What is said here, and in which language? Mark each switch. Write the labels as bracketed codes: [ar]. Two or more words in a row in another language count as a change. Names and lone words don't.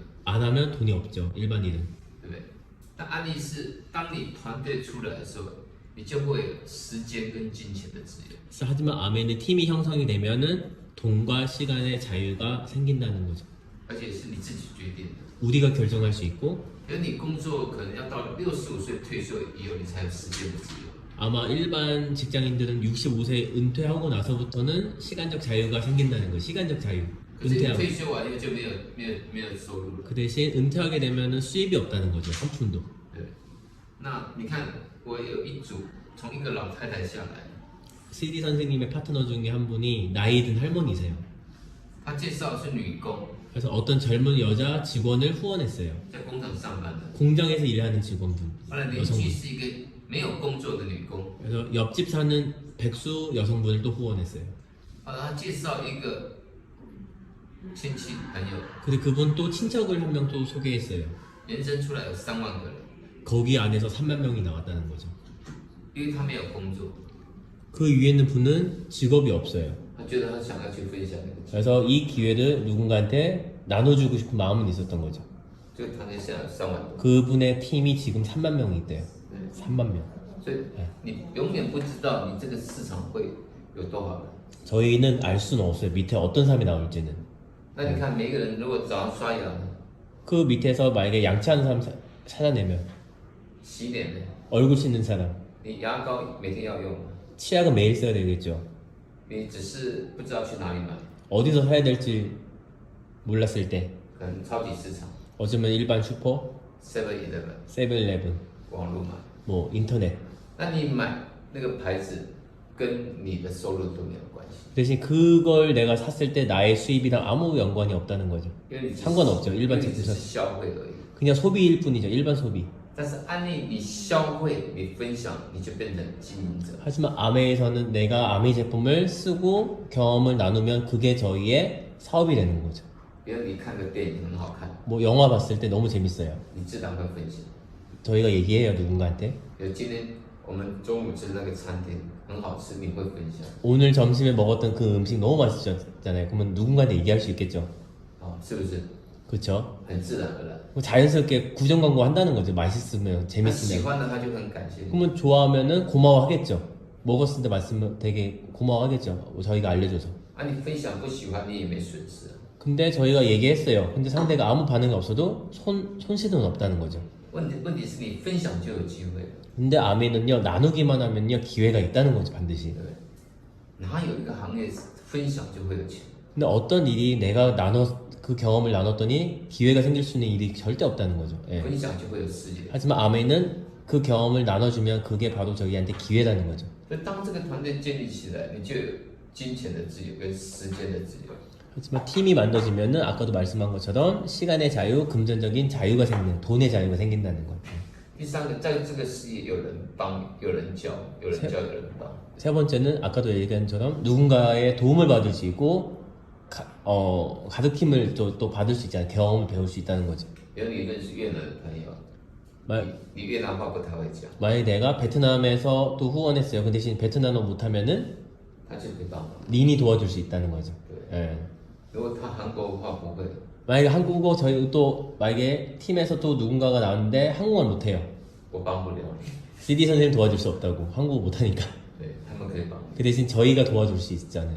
[ko] 안 하면 돈이 없죠. 일반 일은. [zh] 对不对？但安利是，当你团队出来的时候，你就会有时间跟金钱的自由。 [ko] 하지만 암에는 팀이 형성이 되면은 돈과 시간의 자유가 생긴다는 거죠. [zh] 而且是你自己决定的。 [ko] 우리가 결정할 수 있고 [zh] 可是你工作可能要到65岁退休以后，你才有时间的自由。 [ko] 아마 일반 직장인들은 65세 은퇴하고 나서부터는 시간적 자유가 생긴다는 거예요. 시간적 자유. [zh] 可是你 [ko] 은퇴하고 [zh] 退休完以后就没有收入了。 [ko] 그 대신 은퇴하게 되면은 수입이 없다는 거죠. 한 푼도. [zh] 对，那你看我有一组从一个老太太下来， [ko] CD 선생님의 파트너 중에 한 분이 나이 든 할머니세요. [zh] 她介绍是女工， [ko] 그래서 어떤 젊은 여자 직원을 후원했어요. [zh] 在工厂上班的， [ko] 공장에서 일하는 직원분. [zh] 后来邻 [ko] 여성분. [zh] 居是一个没有工作的女工， [ko] 그래서 옆집 사는 백수 여성분을 또 후원했어요. [zh] 后来她介绍一个亲戚朋友， [ko] 근데 그분 또 친척을 한 명 또 소개했어요. [zh] 延伸出来有3万个人， [ko] 거기 안에서 3만 명이 나왔다는 거죠. [zh] 因为她没有工作， [ko] 그 위에 있는 분은 직업이 없어요. [zh] 她觉得她想要去分享那个机会， [ko] 그래서 이 기회를 누군가한테 나눠주고 싶은 마음은 있었던 거죠. [zh] 这个团队现在有3万多， [ko] 그분의 팀이 지금 3만 명이 있대요. 3만 명. [zh] 所以你永远不知道你这个市场会有多少人。 [ko] 저희는 알 수는 없어요. 밑에 어떤 사람이 나올지는. [zh] 那你看每一个人如果早上刷牙呢， [ko] 그 밑에서 만약에 양치하는 사람 찾아내면 [zh] 洗脸呢， [ko] 얼굴 씻는 사람 [zh] 你牙膏每天要用吗？ [ko] 치약은 매일 써야 되겠죠. [zh] 你只是不知道去哪里买， [ko] 어디서 사야 될지 몰랐을 때 [zh] 可能超级市场、 어쩌면 일반 슈퍼, 7-Eleven [ko] 세븐일레븐, [zh] 网络买。 [ko] 뭐 인터넷. [zh] 那你买那个牌子跟你的收入都没有关系， [ko] 대신 그걸 내가 샀을 때 나의 수입이랑 아무 연관이 없다는 거죠. [zh] 因为你只是 [ko] 상관없죠. [zh] 因 [ko] 일반 [zh] 为你只 [ko] 제품 [zh] 是 [ko] 사. [zh] 消费而已。 [ko] 그냥 소비일 뿐이죠. 일반 소비. [zh] 但是安利你消费，你分享，你就变成经营者。 [ko] 하지만 아메에서는 내가 아메 제품을 쓰고 경험을 나누면 그게 저희의 사업이 되는 거죠. [zh] 比如你看个电影很好看， [ko] 뭐 영화 봤을 때 너무 재밌어요. [zh] 你自然会分享。 [ko] 저희가 얘기해요 누군가한테. [zh] 比如今天我们中午吃那个餐厅很好吃，你会分享。 [ko] 오늘 점심에 먹었던 그 음식 너무 맛있었잖아요. 그러면 누군가한테 얘기할 수 있겠죠. [zh] 是不是 [ko] 그렇죠? [zh] 很自然而然？ [ko] 자연스럽게 구정 광고 한다는 거죠. 맛있으면 [zh] 他喜 [ko] 재밌으면. [zh] 欢的他就很感谢你。 [ko] 그러면 좋아하면은 고마워하겠죠. 먹었을 때 맛있으면 되게 고마워하겠죠. 저희가 알려줘서. [zh] 啊，你分享不喜欢，你也没损失。 [ko] 근데 저희가 얘기했어요. 근데 상대가 아무 반응이 없어도 손실은 없다는 거죠. [zh] 问题是你分享就有机会了， [ko] 근데 아메는요 나누기만 하면요 기회가 있다는 거죠 반드시. [zh] 对不对？哪有一个行业分享就会有钱？ [ko] 근데 어떤 일이 내가 그 경험을 나눴더니 기회가 생길 수 있는 일이 절대 없다는 거죠. 예. [zh] 分享就会有事业。 [ko] 하지만 아메는 그 경험을 나눠주면 그게 바로 저희한테 기회라는 거죠. [zh] 所以当这个团队建立起来，你就有金钱的自由跟时间的自由。 [ko] 하지만 팀이 만들어지면은 아까도 말씀한 것처럼 시간의 자유, 금전적인 자유가 생기는 돈의 자유가 생긴다는 거예요. [zh] 第三个，在这个事业有人帮，有人教，有人教，有人帮。 [ko] 세 번째는 아까도 얘기한 것처럼 누군가의 도움을 받을 수 있고 가득힘을 또 받을 수 있잖아요. 경험을 배울 수 있다는 거죠. [zh] 比如你认识越南的朋友， [ko] 만- [zh] 你越南话不太会讲， [ko] 만약에 내가 베트남에서 또 후원했어요. 그 대신 베트남어 못하면은 [zh] 他就可以帮忙。 [ko] 린이 도와줄 수 있다는 거죠. 예. [zh] 如果他韩国话不会， [ko] 만약에 한국어 저희 또 만약에 팀에서 또 누군가가 나왔는데 한국어를 못해요. [zh] 我帮不了你。 [ko] CD 선생님 도와줄 수 없다고 한국어 못하니까. [zh] 对，他们可以帮你。 [ko] 그 대신 저희가 도와줄 수 있잖아요.